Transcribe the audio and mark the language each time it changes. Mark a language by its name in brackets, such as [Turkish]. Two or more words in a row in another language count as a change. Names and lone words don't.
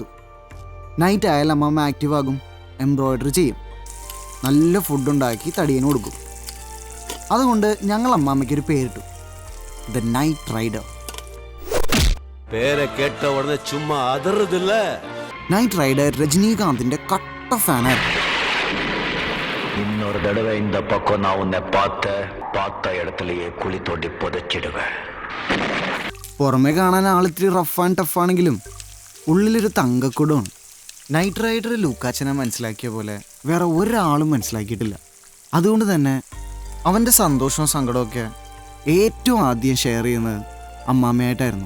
[Malayalam] നൈറ്റ് ആയാൽ അമ്മാമ്മ ആക്റ്റീവ് ആകും, എംബ്രോയിഡറി ചെയ്യും, നല്ല ഫുഡുണ്ടാക്കി തടിയന് കൊടുക്കും. അതുകൊണ്ട് ഞങ്ങൾ അമ്മാമ്മയ്ക്കൊരു പേരിട്ടു, ദ നൈറ്റ് റൈഡർ. പേരെ കേട്ട ഉടനെ ചുമ്മാ അതറുതില്ല. നൈറ്റ് റൈഡർ രജനീകാന്തിന്റെ കട്ട ഫാനായിരുന്നു. [Tamil] இன்னொரு தடவை இந்த பக்கம் நான் உன்னை பார்த்த இடத்துலயே குழி தோண்டி புதைச்சிடுவேன். [Malayalam] പുറമെ കാണാൻ ആളിത്തിരി [English] rough and [Malayalam] ടഫാണെങ്കിലും ഉള്ളിലൊരു തങ്കക്കുടമാണ്. നൈറ്റ് റൈഡർ ലൂക്കാച്ചനെ മനസ്സിലാക്കിയ പോലെ വേറെ ഒരാളും മനസ്സിലാക്കിയിട്ടില്ല. അതുകൊണ്ട് തന്നെ അവൻ്റെ സന്തോഷവും സങ്കടമൊക്കെ ഏറ്റവും ആദ്യം ഷെയർ ചെയ്യുന്നത് അമ്മാമ്മയായിട്ടായിരുന്നു.